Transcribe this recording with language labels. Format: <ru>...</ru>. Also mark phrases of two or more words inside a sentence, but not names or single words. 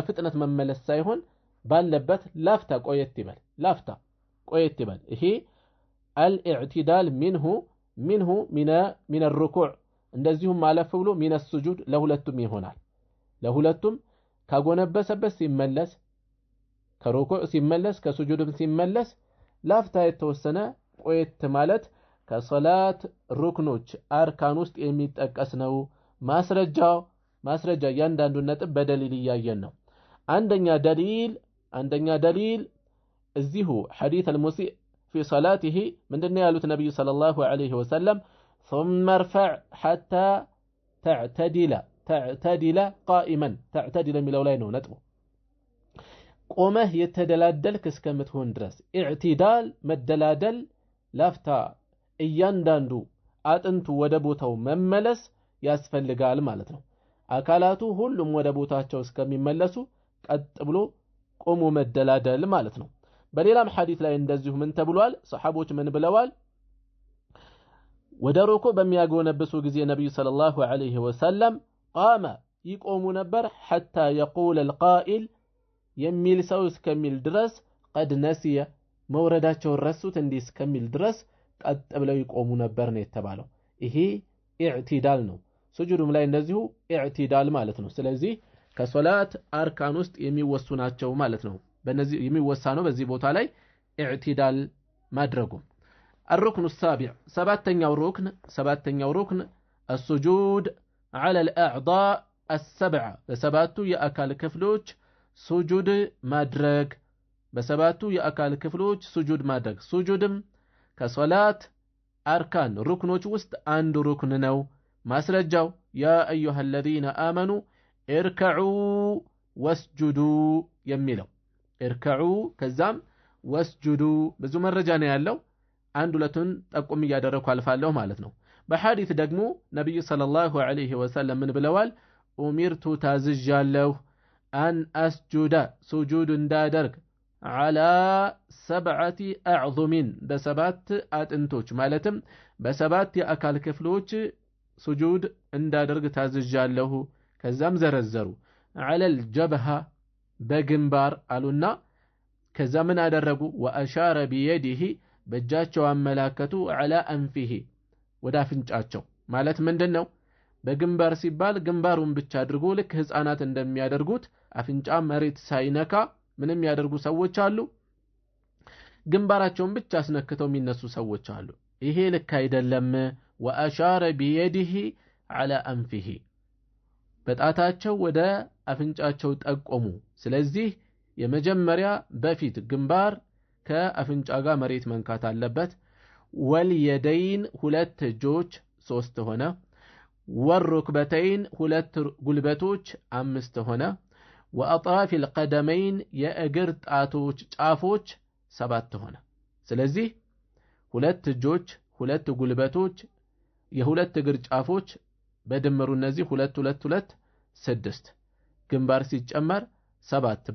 <am>በፍጥነት መመለስ ሳይሆን ባለበት ላፍታ ቆየት ይበል። ይሄ</am> <ar>الاعتدال منه من الركوع</ar> <am>እንደዚሁም ማለፍ ብሎ</am> <ar>من السجود</ar> <am>ለሁለቱም ይሆናል። ለሁለቱም ካጎነበሰበት ሲመለስ ከሩኩዕ ሲመለስ ከሱጁድም ሲመለስ ላፍታ የተወሰነ ቆየት ማለት ከሶላት ሩክኖች አርካን ውስጥ የሚጠቀስ ነው። ማስረጃ እያንዳንዱን ነጥብ በደሊል እያየን ነው። አንደኛ ደሊል እዚሁ ሐዲስ</am> <ar>المسيء في صلاته</ar> <am>ምንድነው ያሉት ነብዩ</am> <ar>صلى الله عليه وسلم ثم ارفع حتى تعتدل قائما تعتدل</ar> <am>የሚለው ላይ ነው ነጥቡ። ቆመህ የተደላደልክ እስከምትሆን ድረስ ኢዕቲዳል መደላደል ላፍታ እያንዳንዱ አጥንቱ ወደ ቦታው መመለስ ያስፈልጋል ማለት ነው። አካላቱ ሁሉም ወደ ቦታቸው እስከሚመለሱ ቀጥ ብሎ ቆሞ መደላደል ማለት ነው። በሌላም ሐዲስ ላይ እንደዚሁ ምን ተብሏል? ሰሐቦች ምን ብለዋል? ወደ ሩኩዕ በሚያጎነብሱ ጊዜ ነብዩ</am> <ar>صلى الله عليه وسلم</ar> <am>ቃመ ይቆሙ ነበር</am> <ar>حتى يقول القائل</ar> <am>የሚል ሰው እስከሚል ድረስ</am> <ar>قد نسي</ar> <am>መውረዳቸውን ረሱት እንዲህ እስከሚል ድረስ ቀጥ ብለው ይቆሙ ነበር ነው የተባለው። ይሄ ኢዕቲዳል ነው። ሱጁድም ላይ እንደዚሁ ኢዕቲዳል ማለት ነው። ስለዚህ ከሶላት አርካን ውስጥ የሚወሱ ናቸው ማለት ነው። በእነዚህ የሚወሳ ነው በዚህ ቦታ ላይ ኢዕቲዳል ማድረጉ።</am> <ar>الركن السابع</ar> <am>سباتኛው ሩክን</am> <ar>السجود على الأعضاء السبعة</ar> <am>በሰባቱ የአካል ክፍሎች ሱጁድ ማድረግ ሱጁድ ማድረግ። ሱጁድም ከሶላት አርካን ሩክኖች ውስጥ አንዱ ሩክን ነው። ማስረጃው</am> <ar>يا أيها الذين آمنوا اركعوا واسجدوا</ar> <am>የሚለው اركعوا ከዛም واسجدوا ብዙ መረጃ ነው ያለው። አንድ ሁለቱን ጠቁም እያደረኩ አልፋለሁ ማለት ነው። በሐዲስ ደግሞ ነብዩ</am> <ar>صلى الله عليه وسلم</ar> <am>ምን ብለዋል? ኡሚርቱ ታዝዣለሁ</am> <ar>أن أسجد</ar> <am>ሱጁድ እንዳደርግ</am> <ar>على 7 أعظم</ar> <am>በሰባት አጥንቶች ማለትም በሰባት የአካል ክፍሎች ሱጁድ እንዳደርግ ታዝዣለሁ። ከዛም ዘረዘሩ</am> <ar>على الجبهة</ar> <am>በግንባር አሉና ከዛ ምን አደረጉ?</am> <ar>وأشار بيده</ar> <am>በእጃቸው አመላከቱ</am> <ar>على أنفه</ar> <am>ወደ አፍንጫቸው ማለት ምንድነው? በግንባር ሲባል ግንባሩን ብቻ አድርጎ ልክ ህፃናት እንደሚያደርጉት አፍንጫ መሬት ሳይነካ ምንም ያደርጉ ሰዎች አሉ። ግንባራቸውን ብቻ አስነክተው የሚነሱ ሰዎች አሉ። ይሄ ልክ አይደለም።</am> <ar>وأشار بيده على أنفه</ar> <am>በጣታቸው ወደ አፍንጫቸው ጠቆሙ። ስለዚህ የመጀመሪያ በፊት ግንባር ከአፍንጫ ጋር መሬት መንካት አለበት። ወልየደይን ሁለት እጆች 3 ሆነ። ወሩክበተይን ሁለት ጉልበቶች 5 ሆነ።</am> <ar>وأطراف القدمين</ar> <am>የእግር ጣቶች ጫፎች 7 ሆነ። ስለዚህ ሁለት እጆች ሁለት ጉልበቶች የሁለት እግር ጫፎች በድምሩ እነዚህ 2 2 2 6 ግንባር ሲጨመር 7</am>